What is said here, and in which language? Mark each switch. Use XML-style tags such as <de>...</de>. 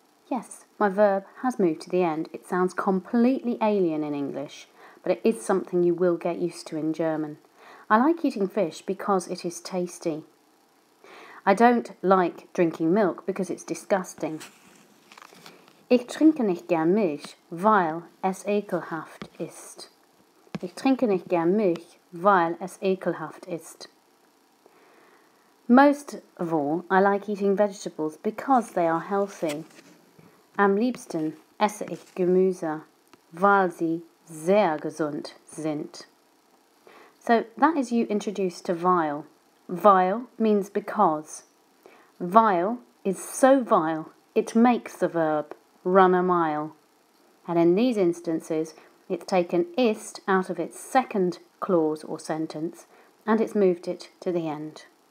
<en>Yes, my verb has moved to the end. It sounds completely alien in English, but it is something you will get used to in German. I like eating fish because it is tasty. I don't like drinking milk because it's disgusting.</en> <de>Ich trinke nicht gern Milch, weil es ekelhaft ist. Ich trinke nicht gern Milch, weil es ekelhaft ist.</de> <en>Most of all, I like eating vegetables because they are healthy.</en> <de>Am liebsten esse ich Gemüse, weil sie sehr gesund sind.</de> <en>So that is you introduced to vile. Vile means because. Vile is so vile, it makes the verb run a mile. And in these instances, it's taken ist out of its second clause or sentence, and it's moved it to the end.</en>